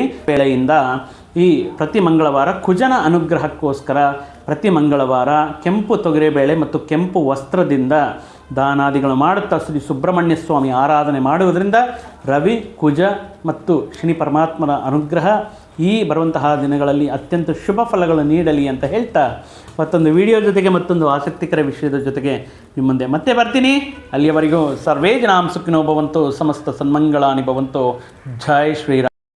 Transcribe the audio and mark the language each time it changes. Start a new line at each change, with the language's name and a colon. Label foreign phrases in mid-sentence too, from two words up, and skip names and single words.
Kannada: ವೇಳೆಯಿಂದ ಈ ಪ್ರತಿ ಮಂಗಳವಾರ ಕುಜನ ಅನುಗ್ರಹಕ್ಕೋಸ್ಕರ ಪ್ರತಿ ಮಂಗಳವಾರ ಕೆಂಪು ತೊಗರಿಬೇಳೆ ಮತ್ತು ಕೆಂಪು ವಸ್ತ್ರದಿಂದ ದಾನಾದಿಗಳು ಮಾಡುತ್ತಾ ಶ್ರೀ ಸುಬ್ರಹ್ಮಣ್ಯ ಸ್ವಾಮಿ ಆರಾಧನೆ ಮಾಡುವುದರಿಂದ ರವಿ, ಕುಜ ಮತ್ತು ಶನಿ ಪರಮಾತ್ಮನ ಅನುಗ್ರಹ ಈ ಬರುವಂತಹ ದಿನಗಳಲ್ಲಿ ಅತ್ಯಂತ ಶುಭ ಫಲಗಳು ನೀಡಲಿ ಅಂತ ಹೇಳ್ತಾ ಮತ್ತೊಂದು ವಿಡಿಯೋ ಜೊತೆಗೆ ಮತ್ತೊಂದು ಆಸಕ್ತಿಕರ ವಿಷಯದ ಜೊತೆಗೆ ನಿಮ್ಮ ಮುಂದೆ ಮತ್ತೆ ಬರ್ತೀನಿ.
Sanskrit: ಅಲ್ಲಿಯವರೆಗೂ ಸರ್ವೇ ಜನಾಂ ಸುಖಿನೋ ಭವಂತು, ಸಮಸ್ತ ಸನ್ಮಂಗಳಾನಿ ಭವಂತು.
Hindi: जय श्रीराम.